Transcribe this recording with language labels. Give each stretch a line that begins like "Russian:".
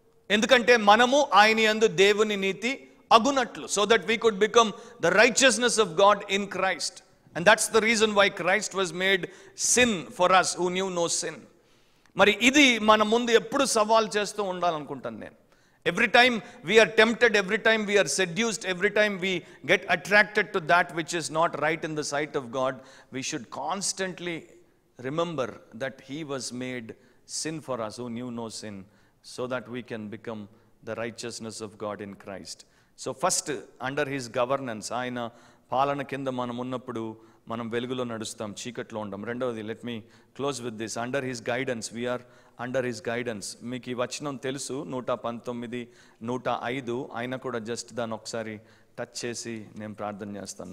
Telugu: ఎందుకంటే మనము ఆయన యందు దేవుని నీతి అగునట్లు,
English: So that we could become the righteousness of God in Christ. And that's the reason why Christ was made sin for us who knew no sin.
Telugu: మరి ఇది మన ముందు ఎప్పుడు సవాల్ చేస్తూ ఉండాలనుకుంటాను నేను.
English: Every time we are tempted, every time we are seduced, every time we get attracted to that which is not right in the sight of God, we should constantly remember that He was made sin for us who knew no sin, so that we can become the righteousness of God in Christ. So first, under His governance,
Telugu: ఆయన పాలన కింద మనం ఉన్నప్పుడు మనం వెలుగులో నడుస్తాం, చీకట్లో ఉండం.
English: రెండవది, let me close with this, under his guidance, we're under his guidance.
Telugu: మీకు ఈ వచనం తెలుసు, 119, 105. అయినా కూడా జస్ట్ దాన్ని ఒకసారి టచ్ చేసి నేను ప్రార్థన చేస్తాను.